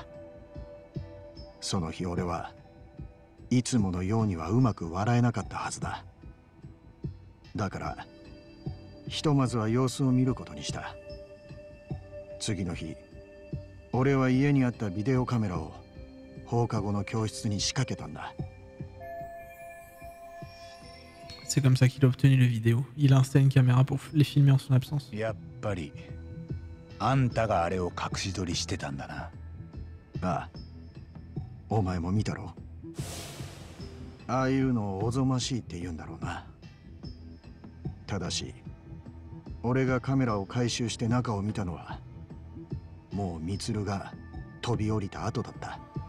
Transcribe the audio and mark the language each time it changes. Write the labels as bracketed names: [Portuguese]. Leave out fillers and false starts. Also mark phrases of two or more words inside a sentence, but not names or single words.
[Japanese] その日俺はいつものようにはうまく笑えなかったはずだ。だからひとまずは様子を見ることにした。次の日俺は家にあったビデオカメラを放課後の教室に仕掛けたんだ。 [French] C'est comme ça qu'il a obtenu les vidéos. Il a installé une caméra pour les filmer en son absence. [Japanese] やっぱりあんたがあれを隠し撮りしてたんだな。ああ、お前も見たろ。ああいうのをおぞましいって言うんだろうな。ただし俺がカメラを回収して中を見たのはもう充が飛び降りた後だった。